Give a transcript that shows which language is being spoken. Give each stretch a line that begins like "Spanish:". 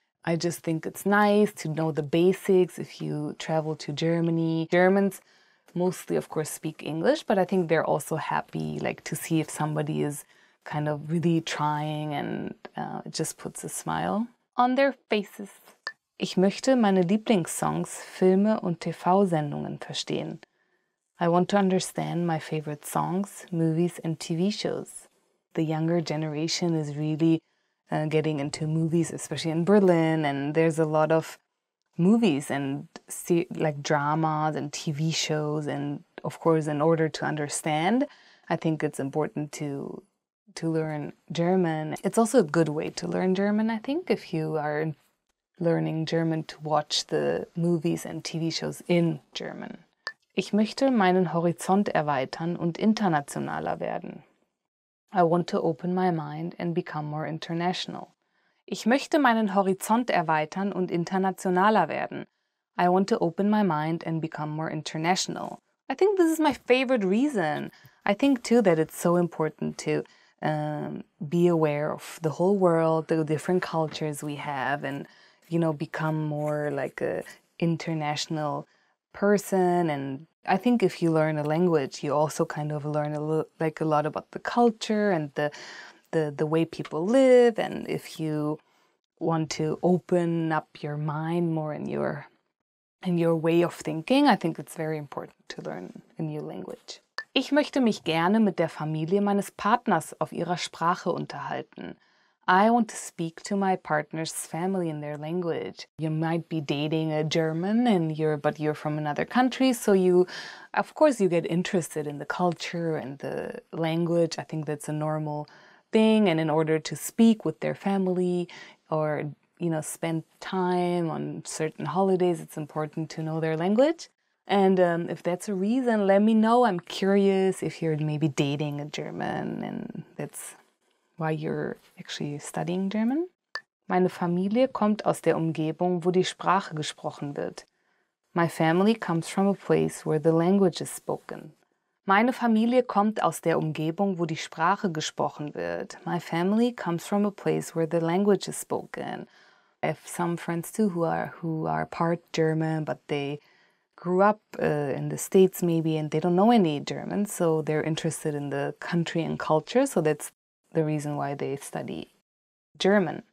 English: I just think it's nice to know the basics if you travel to Germany. Germans mostly, of course, speak English, but I think they're also happy like to see if somebody is kind of really trying, and it just puts a smile on their faces.
German: Ich möchte meine Lieblingssongs, Filme und TV-Sendungen verstehen.
English: I want to understand my favorite songs, movies and TV shows. The younger generation is really getting into movies, especially in Berlin, and there's a lot of movies and like dramas and TV shows, and of course, in order to understand, I think it's important to learn German. It's also a good way to learn German, I think, if you are learning German, to watch the movies and TV shows in German.
German: Ich möchte meinen Horizont erweitern und internationaler werden.
English: I want to open my mind and become more international.
German: Ich möchte meinen Horizont erweitern und internationaler werden.
English: I want to open my mind and become more international. I think this is my favorite reason. I think too that it's so important to be aware of the whole world, the different cultures we have, and, you know, become more like a international person. And I think if you learn a language, you also kind of learn a lot about the culture and the way people live. And if you want to open up your mind more in your way of thinking, I think it's very important to learn a new language.
German: Ich möchte mich gerne mit der Familie meines Partners auf ihrer Sprache unterhalten.
English: I want to speak to my partner's family in their language. You might be dating a German but you're from another country, so of course you get interested in the culture and the language. I think that's a normal thing, and in order to speak with their family or, you know, spend time on certain holidays, it's important to know their language. And if that's a reason, let me know. I'm curious if you're maybe dating a German and that's why you're actually studying German.
German: Meine Familie kommt aus der Umgebung, wo die Sprache gesprochen wird.
English: My family comes from a place where the language is spoken.
German: Meine Familie kommt aus der Umgebung, wo die Sprache gesprochen wird.
English: My family comes from a place where the language is spoken. I have some friends too who are part German, but they grew up in the States maybe, and they don't know any German, so they're interested in the country and culture, so that's the reason why they study German.